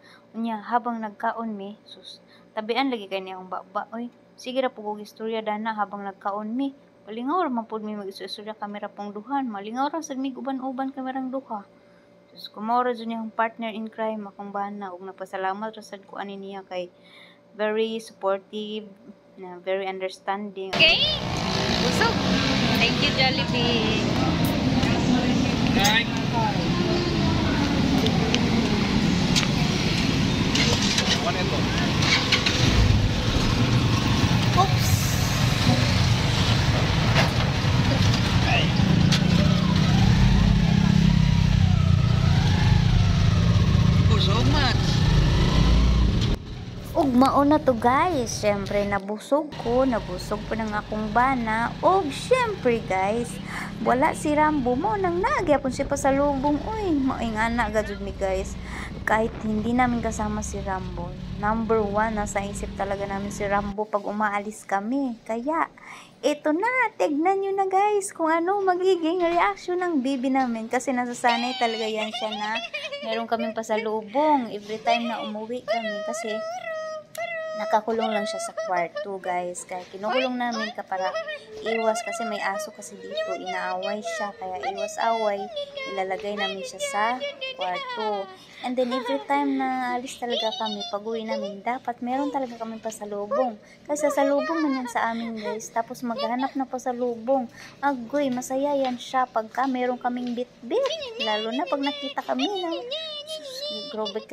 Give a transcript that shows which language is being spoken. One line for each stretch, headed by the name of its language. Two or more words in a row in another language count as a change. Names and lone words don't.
Cebuano: Unya habang nagkaon mi, sus, tabian lagi kay niya akong baba. Oy, sige ra pug og istorya dana habang nagkaon mi. Malingaw ra man pud mi mag-istorya kamera pong duhan. Malingaw ra sad mi uban-uban kamerang duha. Sus, kumaw ra jud niya akong
English: partner in crime
Cebuano: akong bana ug nagpasalamat ra sad ko ani niya kay
English: very supportive
Cebuano: na
English: very understanding.
Cebuano: Okay?
English: Busog. Thank you, Jollibee. Right.
Filipino: Ano ito? Oops.
Cebuano: Busog, Max. Ug mao na to guys, syempre nabusog pa ng akong bana. Ug syempre guys, wala si Rambo mo nang nagyapon si pasalubong. Uy, maingana gajud mi guys.
Filipino: Kahit hindi namin kasama si Rambo, number 1 nasa isip talaga namin si Rambo pag umaalis kami. Kaya ito na, tignan nyo na guys kung ano magiging reaction ng bibi namin kasi nasasanay talaga yan siya na meron kaming pasalubong
English: every time
Filipino: na umuwi kami kasi nakakulong lang siya sa kwarto guys. Kaya kinukulong namin ka para iwas kasi may aso kasi dito. Inaaway siya. Kaya iwas away. Ilalagay namin siya sa kwarto.
English: And then every time
Filipino: na alis talaga kami, pag-uwi namin, dapat meron talaga kami pasalubong. Kasi sasalubong man yan sa amin guys. Tapos maghanap na pasalubong. Agoy, masaya yan siya pagka meron kaming bit-bit. Lalo na pag nakita kami ng grabe kasi.